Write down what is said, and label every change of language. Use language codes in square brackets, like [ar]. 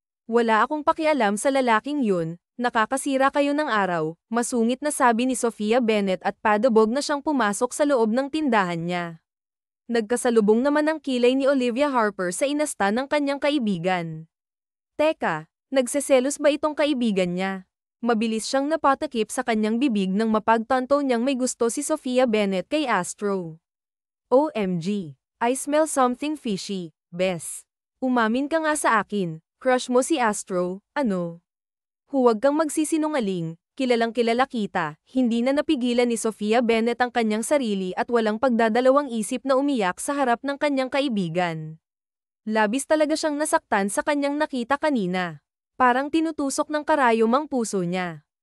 [tl] Wala akong pakialam sa lalaking yun. Nakakasira kayo ng araw, masungit na sabi ni Sofia Bennett at padabog na siyang pumasok sa loob ng tindahan niya. Nagkasalubong naman ang kilay ni Olivia Harper sa inasta ng kanyang kaibigan. Teka, nagseselos ba itong kaibigan niya? Mabilis siyang napatakip sa kanyang bibig nang mapagtanto niyang may gusto si Sofia Bennett kay Astro. [en] OMG, I smell something fishy, Bes. [tl] Umamin ka nga sa akin, crush mo si Astro, ano? Huwag kang magsisinungaling, kilalang-kilala kita, hindi na napigilan ni Sofia Bennett ang kanyang sarili at walang pagdadalawang isip na umiyak sa harap ng kanyang kaibigan. Labis talaga siyang nasaktan sa kanyang nakita kanina. Parang tinutusok ng karayom ang puso niya.